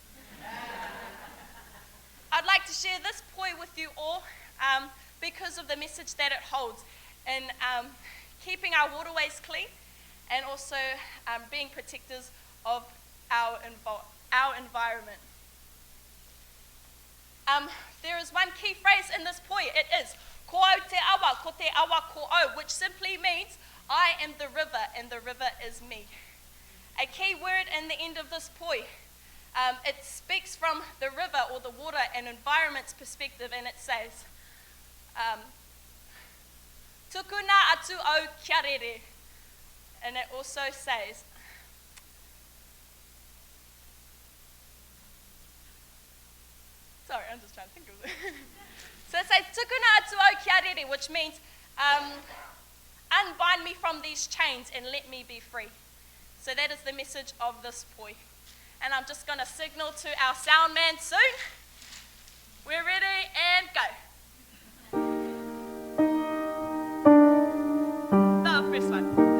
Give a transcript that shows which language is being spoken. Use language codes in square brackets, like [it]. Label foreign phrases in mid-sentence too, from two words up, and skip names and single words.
[en] I'd like to share this poi with you all because of the message that it holds in keeping our waterways clean, and also being protectors of our environment. There is one key phrase in this poi. It is [mi] ko au te awa, ko te awa ko au, [en] which simply means I am the river and the river is me. A key word in the end of this poi. It speaks from the river, or the water and environment's perspective, and it says, [mi] tukuna atu au kia rere. [en] And it also says, sorry, I'm just trying to think of it. So it says, [mi] tukuna atu au kia rere, [en] which means, unbind me from these chains and let me be free. So that is the message of this poi. And I'm just going to signal to our sound man soon. We're ready and go. The first one.